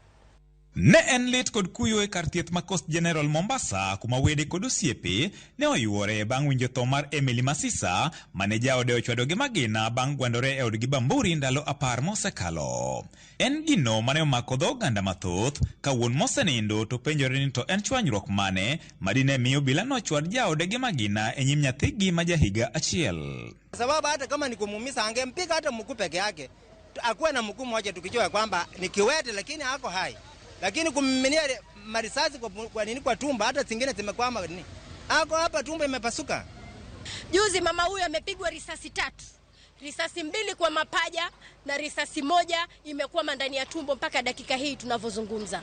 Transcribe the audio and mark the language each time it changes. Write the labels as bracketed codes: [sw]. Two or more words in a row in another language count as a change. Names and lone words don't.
[luo] Ne en lit kod kuyo e kar thieth ma Coast General Mombasa kuma wede kod osiepe ne oyuore bang' winjo tho mar Emily Masisa mane jaode ochwado gi magina bang' gwandore e odgi Bamburi ndalo 10 mosekalo. En gino mane omako dho oganda mathoth ka wuon mosenindo to penjore ni to en chwanyruok mane madine miyo obila nochwad jaode gi magina e nyim nyathigi ma jahiga 1. [sw] Sababu hata kama ni kumuumiza angempiga hata mkuu peke yake, akuwe na mkuu mmoja tukijua kwamba ni kiwete lakini hako hai. Lakini kummiminia marisasi kwa tumba hata zingine zimekwama nini. Ako hapa tumba imepasuka. Juzi mama huyu amepigwa risasi 3. Risasi 2 kwa mapaja na risasi 1 imekwama ndani ya tumbo mpaka dakika hii tunavyozungumza.